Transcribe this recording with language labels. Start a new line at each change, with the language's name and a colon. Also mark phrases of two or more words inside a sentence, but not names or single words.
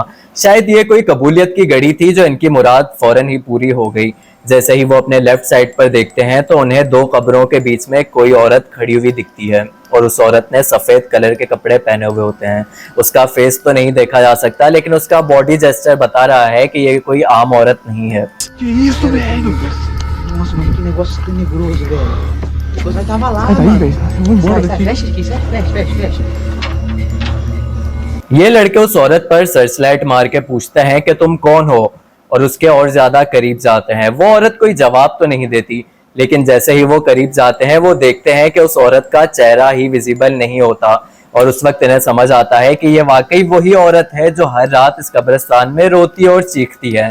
Hindi: शायद ये कोई कबूलियत की घड़ी थी जो इनकी मुराद फौरन ही पूरी हो गई। जैसे ही वो अपने
English: left side
Hindi: पर देखते हैं तो उन्हें 2 कब्रों के बीच में कोई औरत खड़ी हुई दिखती है और उस औरत ने सफेद कलर के कपड़े पहने हुए होते हैं। उसका फेस तो नहीं देखा जा सकता लेकिन उसका
English: body gesture
Hindi: बता रहा है कि ये कोई आम औरत नहीं है।
Portuguese: Que isso, velho? Nossa, mano, que negócio tenebroso, velho. Você tava lá, Sai daí, mano. velho. Eu vou embora Sai, daqui. fecha aqui, sai, fecha.
Hindi: ये लड़के उस औरत पर सर्चलाइट मार के पूछते हैं कि तुम कौन हो और उसके और ज्यादा करीब जाते हैं। वो औरत कोई जवाब तो नहीं देती लेकिन जैसे ही वो करीब जाते हैं वो देखते हैं कि उस औरत का चेहरा ही विजिबल नहीं होता और उस वक्त इन्हें समझ आता है कि ये वाकई वही औरत है जो हर रात इस कब्रिस्तान में रोती और चीखती है।